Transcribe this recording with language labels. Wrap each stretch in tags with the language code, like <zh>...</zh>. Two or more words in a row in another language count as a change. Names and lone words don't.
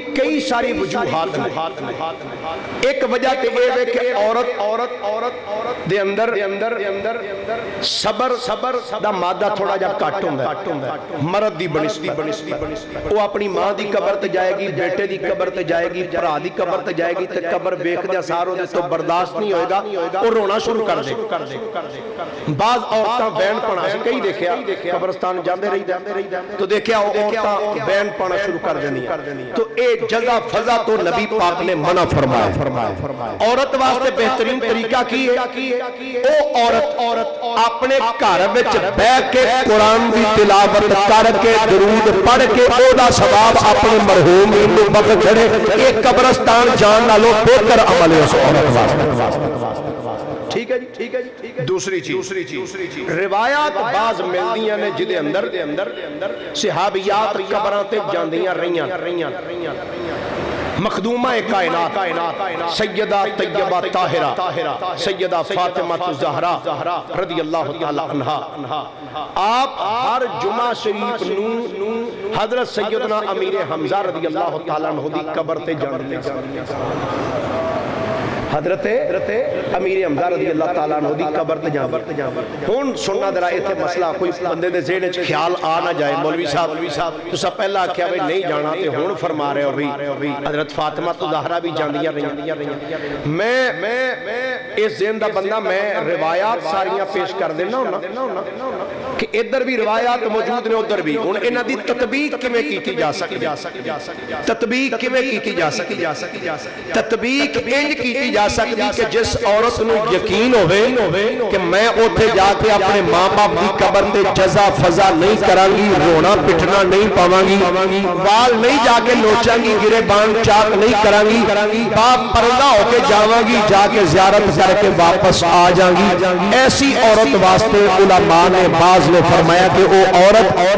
<pa>کئی ساری وجوہات ایک وجہ تے یہ ہے کہ عورت دے اندر صبر دا مادہ تھوڑا جا کٹ ہوندا ہے مرد دی بنسبی وہ اپنی ماں دی قبر تے جائے گی بیٹے دی قبر تے جائے گی بھرا دی قبر تے جائے گی تے قبر ویکھ دے ساروں دے تو برداشت نہیں ہوئے گا اور رونا شروع کر دے بعض عورتاں بین پڑھا سے کئی دیکھیا قبرستان جاندے رہی تو دیکھیا عورتاں بین پڑھنا شروع کر دیں تو اے جزا فضا تو نبی پاک نے منع فرمایا عورت واسطے بہترین طریقہ کی ہے او عورت اپنے گھر وچ بیٹھ کے قرآن دی تلاوت کر کے درود پڑھ کے او دا ثواب اپنے مرحوم نوں بخش چھڑے اے قبرستان جان نالوں بہتر عمل ہے اس عورت واسطے ٹھیک ہے جی دوسری چیز روایات بعض ملدیاں نے جدے اندر صحابیات قبراں تے جاندیاں رہیاں مخدومہ کائنات سیدہ طیبہ طاہرہ سیدہ فاطمہ الزہرا</pa> <ar>رضی اللہ تعالی عنہا</ar> <pa>آپ ہر جمعہ شریف نو حضرت سیدنا امیر حمزہ</pa> <ar>رضی اللہ تعالی عنہ</ar> <pa>دی قبر تے جاندے حضرت امیر حمزہ</pa> <ar>رضی اللہ تعالیٰ عنہ</ar> <pa>دی قبر تے جاندے ہون سننا درہ ایتھے مسئلہ کوئی بندے دے ذہن وچ خیال آ نہ جائے مولوی صاحب تو سب پہلا کیا بھئی نہیں جانا تے ہون فرما رہے ہو بھی حضرت فاطمہ تو زہرا بھی جاندیاں رہیاں میں اس ذہن دا بندہ میں روایات ساریاں پیش کر دینا ہونا کہ ادھر بھی روایات موجود نے ادھر بھی ہون انہاں دی تطبیق کیویں کیتی جا سکتی تطبیق کیویں کیتی جا سکتی تطبیق انج کیتی جا سکتی کہ جس عورت نو یقین ہوئے کہ میں اوتھے جا کے اپنے ماں باپ دی قبر تے جزا فضا نہیں کرانگی رونا پٹھنا نہیں پاوانگی وال نہیں جا کے نوچانگی گرے بان چاک نہیں کرانگی باپ پردہ ہو کے جاوانگی جا کے زیارت کر کے واپس آ جانگی ایسی عورت واسطے علماء نے بعض نے فرمایا کہ وہ عورت</pa>